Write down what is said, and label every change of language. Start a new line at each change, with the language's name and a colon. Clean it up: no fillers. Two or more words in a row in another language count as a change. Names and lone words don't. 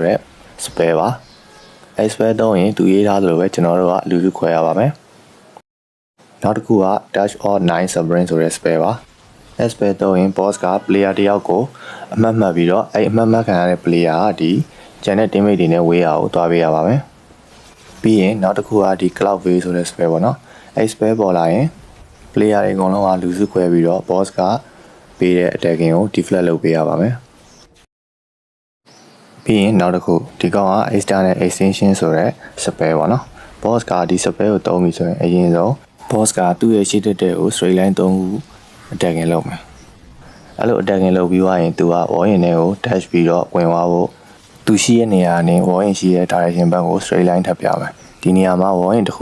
Burmese: တဲ့ spell ပါ။အဲ spell သုံးရင်သူရေးထားသလိုပဲကျွန်တော်တို့ကလူစုခွဲရပါမယ်။နောက်တစ်ခုက Touch or 9 Supreme ဆိုတဲ့ spell ပါ။ အဲ spell သုံးရင် boss က player တယောက်ကိုအမှတ်မှတ်ပြီးတော့အဲအမှတ်မှတ်ခံရတဲ့ player ကဒီကျန်တဲ့ teammate တွေနဲ့ဝေးရအောင်သွားပေးရပါမယ်။ပြီးရင်နောက်တစ်ခုကဒီ Cloud Veil ဆိုတဲ့ spell ပေါ့နော်။အဲ spell ပေါ်လာရင် player တွေအကုန်လုံးကလူစုခွဲပြီးတော့ boss ကပေးတဲ့ attacking ကို deflect လုပ်ပေးရပါမယ်။ ပြီးရင်နောက်တစ်ခုဒီကောင်က external extension ဆိုတဲ့ spell ပေါ့နော်။ boss ကဒီ spell ကိုသုံးပြီဆိုရင်အရင်ဆုံး boss ကသူ့ရဲ့ရှိတဲ့ကို
English: straight line
Burmese: 3ခု attacking လုပ်မယ်။အဲ့လို attacking လုပ်ပြီးသွားရင်သူက wall ရင်တွေကို dash ပြီးတော့ဝင်သွားဖို့သူရှိတဲ့နေရာနဲ့ wall ရင်ရှိတဲ့ direction ဘက်ကို
English: straight line
Burmese: ထပ်ပြမယ်။ဒီနေရာမှာ wall ရင်တစ်ခု